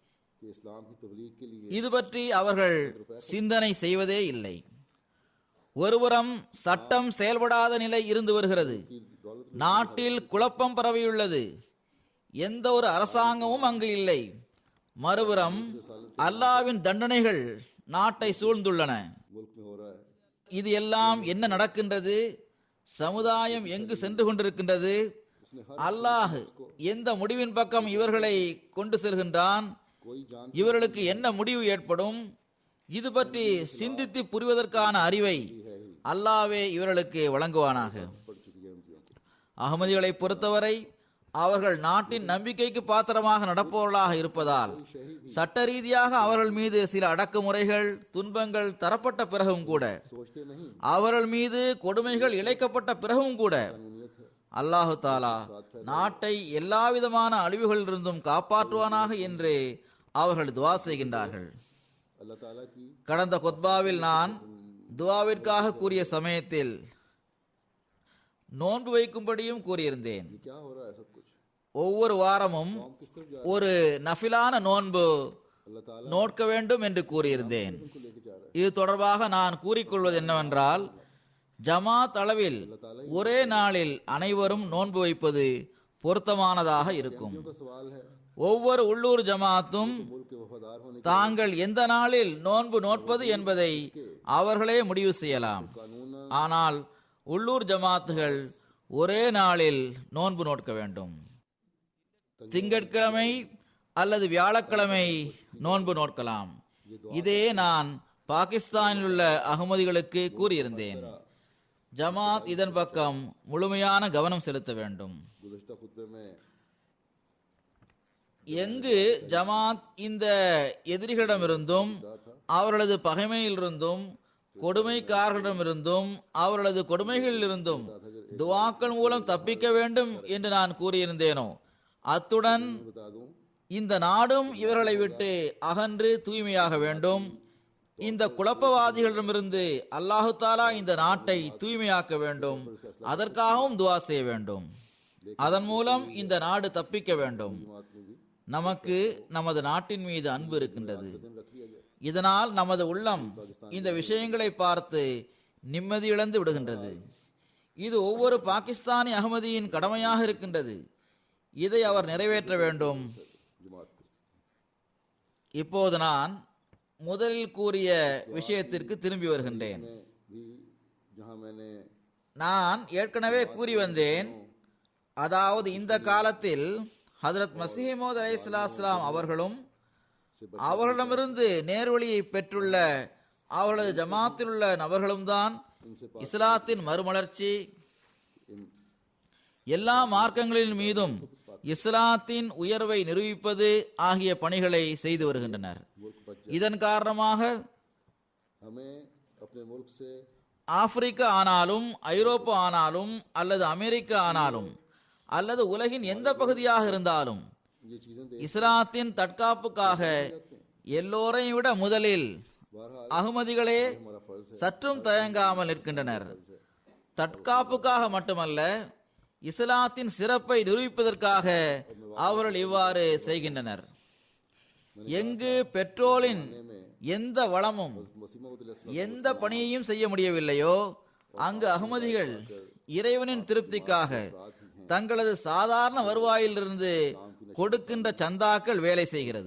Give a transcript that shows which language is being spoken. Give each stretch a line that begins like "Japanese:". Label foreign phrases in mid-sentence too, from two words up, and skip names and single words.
Tamil: இது பற்றி அவர்கள் சிந்தனை செய்வதே இல்லை. ஒருபுறம் சட்டம் செயல்படாத நிலை இருந்து வருகிறது. நாட்டில் குழப்பம் பரவியுள்ளது. எந்த ஒரு அரசாங்கமும் அங்கு இல்லை. மறுபுறம் அல்லாவின் தண்டனைகள் நாட்டை சூழ்ந்துள்ளன.
Urdu: ملک میں ہو رہا ہے.
Tamil: இது எல்லாம் என்ன நடக்கின்றது? சமுதாயம் எங்கு சென்று கொண்டிருக்கின்றது? அல்லாஹ் எந்த முடிவின் பக்கம் இவர்களை கொண்டு செல்கின்றான்?
Urdu: کوئی جان
Tamil: இவர்களுக்கு என்ன முடிவு ஏற்படும்? இது பற்றி சிந்தித்து புரிவதற்கான அறிவை அல்லாஹ்வே இவர்களுக்கு வழங்குவானாக.
Urdu: پڑ چکی ہے انکی آنکھیں.
Tamil: அகமதிகளை பொறுத்தவரை அவர்கள் நாட்டின் நம்பிக்கைக்கு பாத்திரமாக நடப்பவர்களாக இருப்பதால் சட்ட ரீதியாக அவர்கள் மீது சில அடக்குமுறைகள் துன்பங்கள் தரப்பட்ட பிறகும் கூட,
Urdu: سوچتے نہیں
Tamil: அவர்கள் மீது கொடுமைகள் இழைக்கப்பட்ட பிறகும் கூட
Urdu: قانونیت ہے.
Tamil: அல்லாஹு தாலா நாட்டை எல்லாவிதமான அழிவுகளிலிருந்தும் காப்பாற்றுவானாக என்று அவர்கள் துவா செய்கின்றார்கள்.
Urdu: اللہ تعالیٰ کی
Tamil: கடந்த குத்பாவில் நான் துவாவிற்காக கூறிய சமயத்தில் நோன்பு வைக்கும்படியும் கூறியிருந்தேன்.
Urdu: یہ کیا ہو رہا ہے سب کچھ?
Tamil: ஒவ்வொரு வாரமும்
Urdu: ہم کس طرف جا
Tamil: ஒரு நஃபிலான நோன்பு
Urdu: اللہ تعالیٰ
Tamil: நோட்க வேண்டும் என்று கூறியிருந்தேன்.
Urdu: انکو لیکے جا رہا ہے.
Tamil: இது தொடர்பாக நான் கூறிக்கொள்வது என்னவென்றால், ஜமாத் அளவில் ஒரே நாளில் அனைவரும் நோன்பு வைப்பது பொருத்தமானதாக இருக்கும்.
Urdu: کا سوال ہے
Tamil: ஒவ்வொரு உள்ளூர் ஜமாத்தும்
Urdu: ملک کے وفادار ہونے
Tamil: தாங்கள் எந்த நாளில் நோன்பு நோட்பது என்பதை அவர்களே முடிவு செய்யலாம்.
Urdu: कानून
Tamil: ஆனால் உள்ளூர் ஜமாத்துகள் ஒரே நாளில் நோன்பு நோட்க வேண்டும். திங்கட்கிழமை அல்லது வியாழக்கிழமை நோன்பு நோட்கலாம். இதே நான் பாகிஸ்தானில் உள்ள அகமதிகளுக்கு கூறியிருந்தேன். ஜமாத் இதன் பக்கம் முழுமையான கவனம் செலுத்த வேண்டும்.
Urdu: گزشتہ خطبے میں
Tamil: எங்கு ஜமாத் இந்த எதிரிகளிடமிருந்தும் அவர்களது பகைமையிலிருந்தும் கொடுமைக்காரர்களிடமிருந்தும் அவர்களது கொடுமைகளிலிருந்தும் துவாக்கள் மூலம் தப்பிக்க வேண்டும் என்று நான் கூறியிருந்தேனோ, அத்துடன்
Urdu: بتا دوں
Tamil: இந்த நாடும் இவர்களை விட்டு அகன்று தூய்மையாக வேண்டும். இந்த குழப்பவாதிகளிடமிருந்து அல்லாஹு தாலா இந்த நாட்டை தூய்மையாக்க வேண்டும். அதற்காகவும் துவா செய்ய வேண்டும். அதன் மூலம் இந்த நாடு தப்பிக்க வேண்டும். நமக்கு நமது நாட்டின் மீது அன்பு இருக்கின்றது. இதனால் நமது உள்ளம் இந்த விஷயங்களை பார்த்து நிம்மதி இழந்து விடுகின்றது. இது ஒவ்வொரு பாகிஸ்தானி அகமதியின் கடமையாக இருக்கின்றது. இதை அவர் நிறைவேற்ற வேண்டும்.
Urdu: جماعت کو
Tamil: இப்போது நான் முதலில் கூறிய விஷயத்திற்கு திரும்பி வருகின்றேன்.
Urdu: میں بھی جہاں میں نے
Tamil: நான் ஏற்கனவே கூறி வந்தேன், அதாவது இந்த காலத்தில் ஹஜ்ரத் மஸீஹ் மவ்ஊத் அலைஹிஸ்ஸலாம் அவர்களும் அவர்களிடமிருந்து நேர்வழியை பெற்றுள்ள அவர்களது ஜமாத்தில் உள்ள நபர்களும் தான் இஸ்லாத்தின் மறுமலர்ச்சி, எல்லா மார்க்கங்களின் மீதும் இஸ்லாத்தின் உயர்வை நிரூபிப்பது ஆகிய பணிகளை செய்து வருகின்றனர். இதன் காரணமாக
Urdu: ہمیں اپنے ملک سے
Tamil: ஆப்பிரிக்கா ஆனாலும் ஐரோப்பா ஆனாலும் அல்லது அமெரிக்கா ஆனாலும் அல்லது உலகின் எந்த பகுதியாக இருந்தாலும்
Urdu: یہ چیزیں
Tamil: இஸ்லாத்தின் தற்காப்புக்காக எல்லோரையும் விட முதலில் அகமதிகளே
Urdu: ہمارا فرض ہے.
Tamil: சற்றும் தயங்காமல் நிற்கின்றனர். தற்காப்புக்காக மட்டுமல்ல, இஸ்லாத்தின் சிறப்பை நிரூபிப்பதற்காக அவர்கள் இவ்வாறு செய்கின்றனர். எங்கு பெட்ரோலின் எந்த வளமும் எந்த பணியையும் செய்ய முடியவில்லையோ, அங்கு அகமதிகள் இறைவனின் திருப்திக்காக தங்களது சாதாரண வருவாயிலிருந்து கொடுக்கின்ற சந்தாக்கள் வேலை செய்கிறது.